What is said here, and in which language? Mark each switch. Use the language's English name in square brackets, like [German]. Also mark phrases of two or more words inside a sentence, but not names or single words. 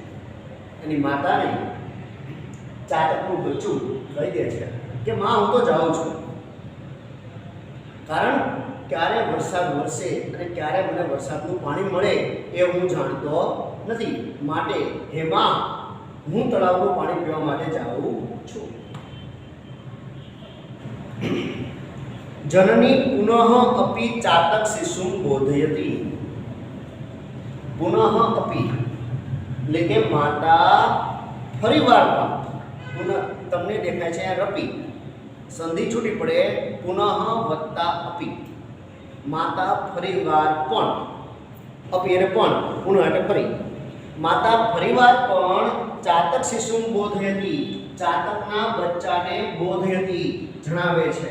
[Gujarati] એની માતાને ચાતકનું બચ્ચું કહી દે છે કે માં હું તો જાઉં છું, કારણ ક્યારે વરસાદ વરસે અને ક્યારે મને વરસાદનું પાણી મળે એ હું જાણતો નથી, માટે હે માં હું તળાવનું પાણી પીવા માટે જાઉં છું। [Sanskrit] जननी पुनः अपि चातक शिशुं बोधयति, पुनः अपि [Gujarati] એટલે કે માતા ફરીવાર પુનઃ, તમને દેખાય છે આ રપી, સંધિ છૂટી પડે, પુનઃ વત્તા અપી, માતા ફરીવાર પણ, અપી એટલે પણ, પુનઃ એટલે ફરી, માતા ફરીવાર પણ [Sanskrit] चातक शिशुं बोधयति, [Gujarati] ચાતકના બચ્ચાને બોધયતી જણાવે છે।